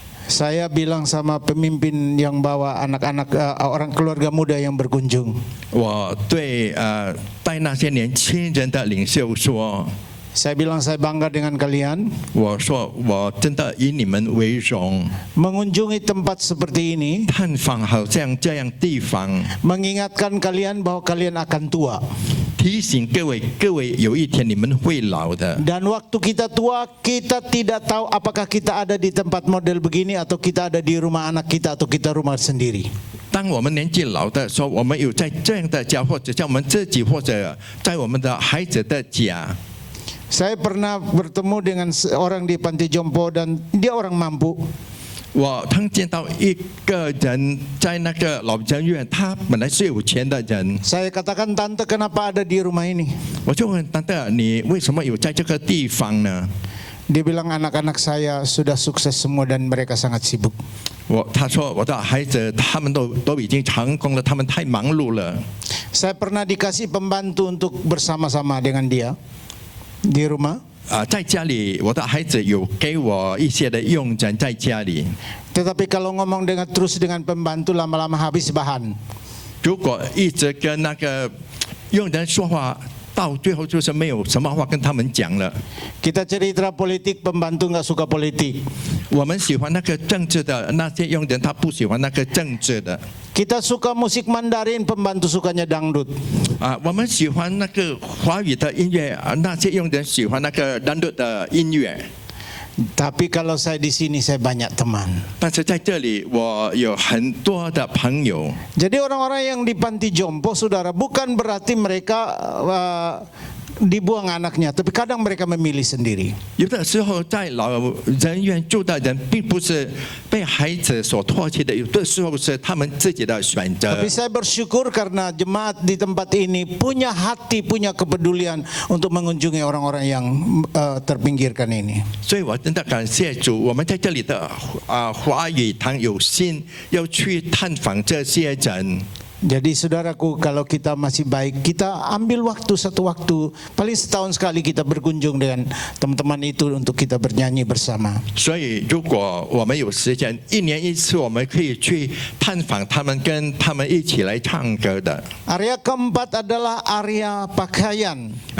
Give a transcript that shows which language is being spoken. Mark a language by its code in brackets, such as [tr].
[id] Saya bilang sama pemimpin yang bawa anak-anak orang keluarga muda yang berkunjung. [zh] 我对带那些年轻人的领袖说， [id] Saya bilang saya bangga dengan kalian. [zh] 我说我真的以你们为荣。 [id] Mengunjungi tempat seperti ini [zh] 探访好像这样地方， [id] mengingatkan kalian bahwa kalian akan tua. [zh] 提醒各位有一天你们会老的。 [id] Dan waktu kita tua, kita tidak tahu apakah kita ada di tempat model begini atau kita ada di rumah anak kita atau kita rumah sendiri. [zh] 当我们年纪老的时候，我们有在这样的家，或者在我们自己，或者在我们的孩子的家。 [id] Saya pernah bertemu dengan seorang di panti jompo dan dia orang mampu. [zh] 我曾见到一个人在那个老人院，他本来是有钱的人。 [id] Saya katakan, tante kenapa ada di rumah ini? [zh] 我就问tante，你为什么有在这个地方呢？ [id] Dia bilang anak-anak saya sudah sukses semua dan mereka sangat sibuk. [zh] 他说我的孩子他们都已经成功了，他们太忙碌了。 [id] Saya pernah dikasih pembantu untuk bersama-sama dengan dia di rumah. [zh] 在家里，我的孩子有给我一些的佣人在家里。 [id] Tetapi kalau ngomong terus dengan pembantu lama-lama habis bahan. [zh] 如果一直跟那个佣人说话，到最后就是没有什么话跟他们讲了。 [id] Kita cerita politik, pembantu nggak suka politik. [zh] 我们喜欢那个政治的，那些佣人他不喜欢那个政治的。 [id] Kita suka musik Mandarin, pembantu sukanya dangdut. [zh] 我们喜欢那个华语的音乐，那些佣人喜欢那个单独的音乐。 [id] Tapi kalau saya di sini saya banyak teman. [zh] 但是在这里，我有很多的朋友。 [id] Jadi orang-orang yang di panti jompo, saudara, bukan berarti mereka dibuang anaknya, tapi kadang mereka memilih sendiri. [zh] 有的时候在老人院住的人，并不是被孩子所唾弃的，有的时候是他们自己的选择。 [id] Tapi saya bersyukur karena jemaat di tempat ini punya hati, punya kepedulian untuk mengunjungi orang-orang yang terpinggirkan ini. [zh] 所以我真的感谢主，我们在这里的华语堂有心要去探访这些人。 [id] Jadi saudaraku, kalau kita masih baik, kita ambil satu waktu, paling setahun sekali kita berkunjung dengan teman-teman itu untuk kita bernyanyi bersama. [zh] 所以，如果我们有时间，一年一次，我们可以去探访他们，跟他们一起来唱歌的。 [id] Area keempat adalah area pakaian.